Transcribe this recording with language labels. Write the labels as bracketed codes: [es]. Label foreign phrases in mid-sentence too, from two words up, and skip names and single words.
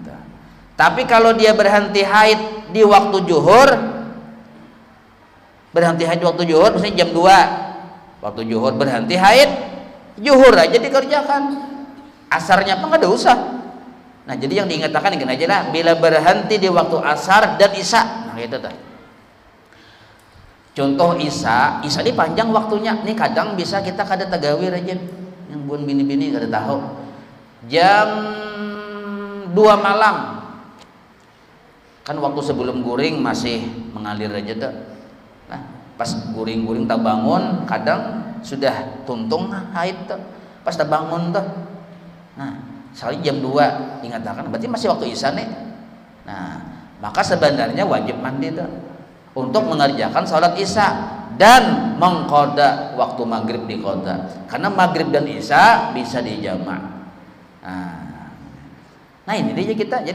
[id] Tapi kalau dia berhenti haid di waktu zuhur, misalnya jam 2 waktu zuhur berhenti haid, zuhur aja dikerjakan, asarnya apa nggak ada usah. Nah jadi yang diingatkan gini aja lah, bila berhenti di waktu asar dan isya, nah itu tuh. [bjn] Contoh isya dipanjang waktunya, nih kadang bisa kita kada tagawir aja, yang buan bini-bini kada tahu. Jam 2 malam kan waktu sebelum guring masih mengalir aja tuh. Nah, pas guring-guring tak bangun kadang sudah tuntung haid tuh. Pas tak bangun tuh. Nah, sekali jam 2 dikatakan berarti masih waktu isya nih. [id] Nah, maka sebenarnya wajib mandi tuh untuk mengerjakan sholat isya dan mengqada waktu maghrib diqada. Karena maghrib dan isya bisa dijamak. Nah ini dia kita.